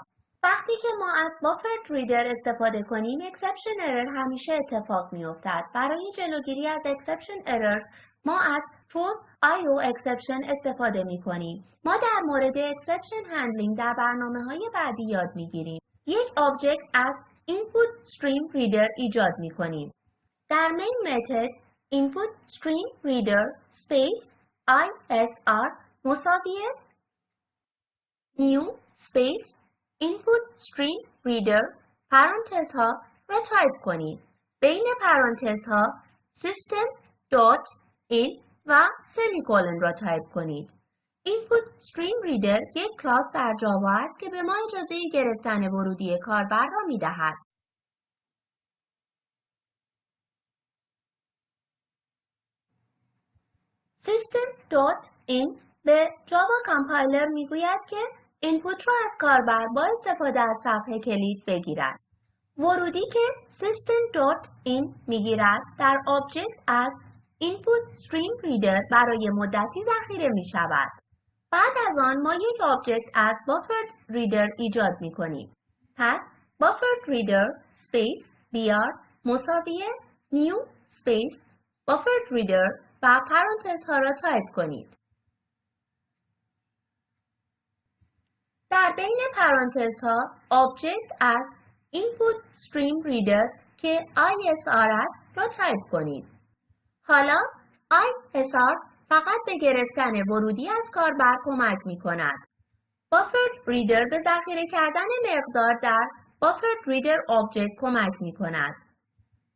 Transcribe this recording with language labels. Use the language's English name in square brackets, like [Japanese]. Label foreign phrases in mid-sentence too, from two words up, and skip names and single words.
[Persian] وقتی که ما از [English] buffered reader [Persian] استفاده کنیم، [English] exception error [Persian] همیشه اتفاق می‌افتد. برای جلوگیری از [English] exception errors [Persian] ما از [English] truth io exception [Persian] استفاده می‌کنیم. ما در مورد [English] exception handling [Persian] در برنامه‌های بعدی یاد می‌گیریم. یک آبجکت از [English] input stream reader [Persian] ایجاد می‌کنیم. در [English] main method input stream reader space isr [Persian] مساوی [English] new space input stream reader [Persian] پرانتز ها را تایپ کنید. بین پرانتز ها system.in و سمیکولن را تایپ کنید. [English] input stream reader [Persian] یک کلاس در جاوا است که به ما اجازه گرفتن ورودی کاربر را می دهد. system.in به جاوا کامپایلر می گوید که اینپوت را از کاربر با استفاده از صفحه کلید بگیرد. ورودی که system.in میگیرد در آبجکت از [English] input stream reader [Persian] برای مدتی ذخیره می شود. بعد از آن ما یک آبجکت از [English] buffered reader [Persian] ایجاد می کنیم. پس [English] buffered reader space br [Persian] مساوی [English] new space buffered reader [Persian] و پرانتزها را تایپ کنید. در بین پرانتزها آبجکت از [English] input stream reader [Persian] که isr است را تایپ کنید. حالا isr فقط به گرفتن ورودی از کاربر کمک می کند. [English] buffered reader [Persian] به ذخیره کردن مقدار در [English] buffered reader object [Persian] کمک می کند.